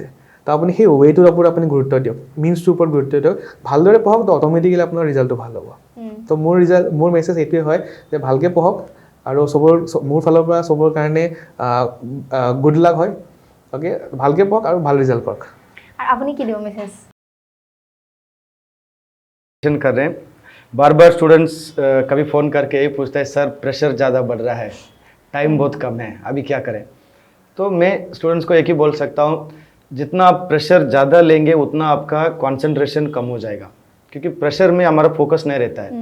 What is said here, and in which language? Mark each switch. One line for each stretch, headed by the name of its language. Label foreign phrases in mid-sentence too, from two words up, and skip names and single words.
Assamese: তো আপুনি সেই ৱেটোৰ ওপৰত আপুনি গুৰুত্ব দিয়ক, মিনছটোৰ ওপৰত গুৰুত্ব দিয়ক, ভালদৰে পঢ়ক, তো অট'মেটিকেলি আপোনাৰ ৰিজাল্টটো ভাল হ'ব। তো মোৰ মেছেজ এইটোৱে হয় যে ভালকৈ পঢ়ক আৰু মোৰ ফালৰ পৰা চবৰ কাৰণে
English: good luck
Assamese: হয়। অ'কে, ভালকৈ পঢ়ক আৰু ভাল ৰিজাল্ট কৰক। আৰু আপুনি কি দিব মেছেজ?
Hindi: कर रहे हैं, बार बार स्टूडेंट्स कभी फ़ोन करके यही पूछता है सर प्रेशर ज़्यादा बढ़ रहा है, टाइम बहुत कम है, अभी क्या करें? तो मैं स्टूडेंट्स को एक ही बोल सकता हूँ, जितना आप प्रेशर ज़्यादा लेंगे उतना आपका कंसंट्रेशन कम हो जाएगा, क्योंकि प्रेशर में हमारा फोकस नहीं रहता है।